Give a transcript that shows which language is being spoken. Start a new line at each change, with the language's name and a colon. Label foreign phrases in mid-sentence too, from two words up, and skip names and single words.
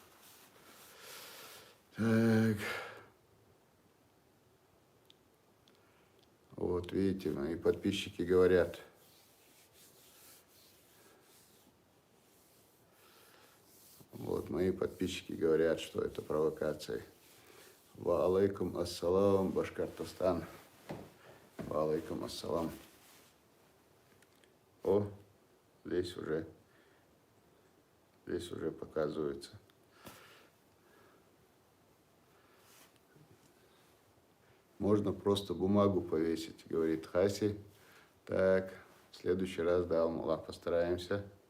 Russian: Так. Вот видите, мои подписчики говорят. Вот мои подписчики говорят, что это провокация.
Arabic: وعليكم السلام, Башкортостан. وعليكم السلام.
Russian: О, здесь уже показывается. Можно просто бумагу повесить, говорит Хаси. Так, в следующий раз, да, Аллах, постараемся.